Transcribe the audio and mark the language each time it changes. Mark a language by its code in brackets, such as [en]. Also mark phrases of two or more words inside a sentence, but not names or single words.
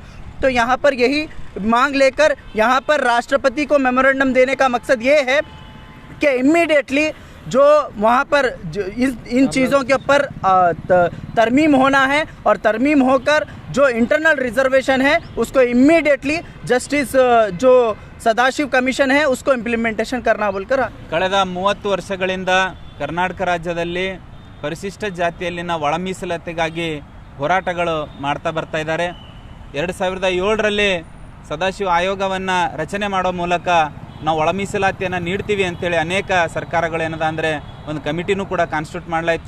[hi] तो यहाँ पर यही मांग लेकर यहाँ पर राष्ट्रपति को मेमोरेंडम देने का मकसद ये है कि इमीडिएटली जो वहाँ पर इन चीज़ों के ऊपर तरमीम होना है, और तरमीम होकर जो [en] internal reservation [hi] है उसको इमीडिएटली जस्टिस जो ಸದಾಶಿವ ಕಮಿಷನ್ है उसको ಇಂಪ್ಲಿಮೆಂಟೇಷನ್ करना बोलकर [kn] ಕಳೆದ 30 ವರ್ಷಗಳಿಂದ ಕರ್ನಾಟಕ ರಾಜ್ಯದಲ್ಲಿ ಪರಿಶಿಷ್ಟ ಜಾತಿಯಲ್ಲಿನ ಒಳ ಮೀಸಲಾತಿಗಾಗಿ ಹೋರಾಟಗಳು ಮಾಡ್ತಾ ಬರ್ತಾ ಇದ್ದಾರೆ। 2007ರಲ್ಲಿ ಸದಾಶಿವ ಆಯೋಗವನ್ನು ರಚನೆ ಮಾಡೋ ಮೂಲಕ ನಾವು ಒಳ ಮೀಸಲಾತಿಯನ್ನು ನೀಡ್ತೀವಿ ಅಂತೇಳಿ ಅನೇಕ ಸರ್ಕಾರಗಳು ಏನದ ಅಂದರೆ ಒಂದು ಕಮಿಟಿನೂ ಕೂಡ ಕಾನ್ಸ್ಟಿಟ್ಯೂಟ್ ಮಾಡಲಾಯಿತು।